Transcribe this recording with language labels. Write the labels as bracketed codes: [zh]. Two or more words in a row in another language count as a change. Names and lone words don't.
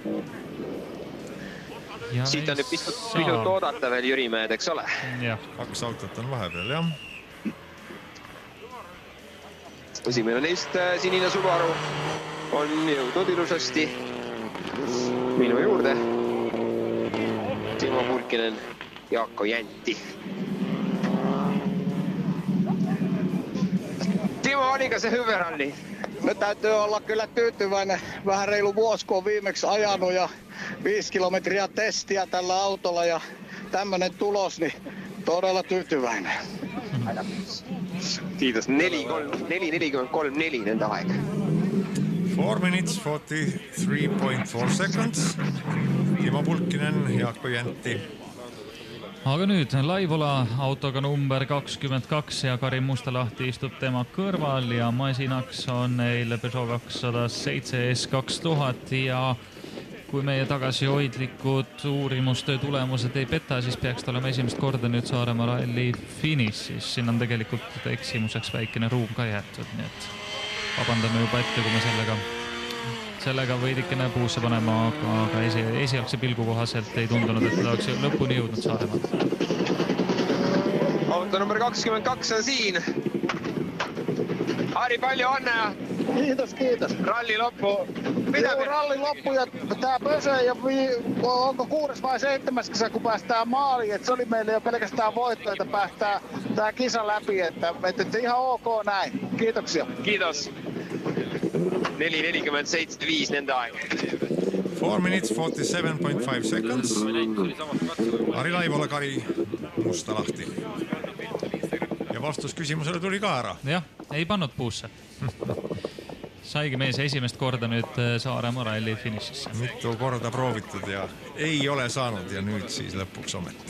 [et] Siit on nüüd pisut oodata veel Jürimäed, eks ole? Jah. 2 autot on vahepeal, jah. Esimene neist sinine Subaru on jõudnud ilusasti minu juurde. Timo Pulkkinen, Jaakko Jänti. [fi] Timo, oliko se hyvä ralli? No täytyy olla kyllä tyytyväinen. Vähän reilu vuosi, kun on viimeksi ajanut ja 5 kilometriä testiä tällä autolla ja tämmönen tulos, niin todella tyytyväinen. [et] Kiitos. 4.43.4 nende aeg. [en] 4 minutes 43.4 seconds. Timo Pulkkinen, Jaakko Jänti. [et] Aga nüüd Laivola autoga number 22 ja Karin Mustalahti istub tema kõrval ja masinaks on neil Peugeot 207 S2000 ja kui meie tagasihoidlikud uurimustöö tulemused ei peta, siis peaks ta olema esimest korda nüüd Saaremaa ralli finišis. Siin on tegelikult eksimuseks väikene ruum ka jäetud, nii et vabandame juba ette, kui me sellega võidikene puusse panema, aga esialgse pilgu kohaselt ei tundunud, et ta oleks lõpuni jõudnud Saaremaalt. Auto number 22 on siin. Ari, palju õnne. [fi] Kiitos. Ralli loppu. Ralli loppu ja tää Pöse ja onko 6. vai 7. kisa, kun päästään maaliin. Et se oli meille jo pelkästään voitto, että päästään tää kisa läpi. Että ihan ok näin. Kiitoksia. [et] Kiitos. 4.47.5 nende aeg. [en] 4 minutes 47.5 seconds. Ari Laivola, Kari Mustalahti. [et] Ja vastus küsimusele tuli ka ära. Jah, ei pannud puusse. Saigi mees esimest korda nüüd Saaremaa ralli finišisse. Mitu korda proovitud ja ei ole saanud ja nüüd siis lõpuks ometi.